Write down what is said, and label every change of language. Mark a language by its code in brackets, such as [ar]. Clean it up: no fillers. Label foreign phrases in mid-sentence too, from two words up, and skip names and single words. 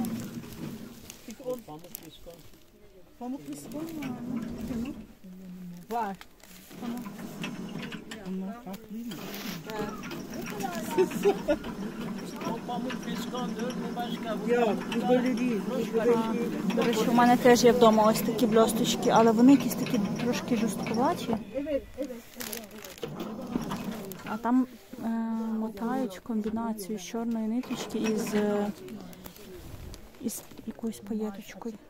[tr] Peki o pamuk viskon var mı? Var. Tamam. Bunlar farklı değil mi? O pamuk viskondur, bu başka. Yok, bu böyle değil. [uk] До речі, у мене теж є вдома ось такі блісточки, але вони якісь такі трошки жорсткуваті. А там мотають комбінацію з чорної ниточки із із якоюсь паєточкою.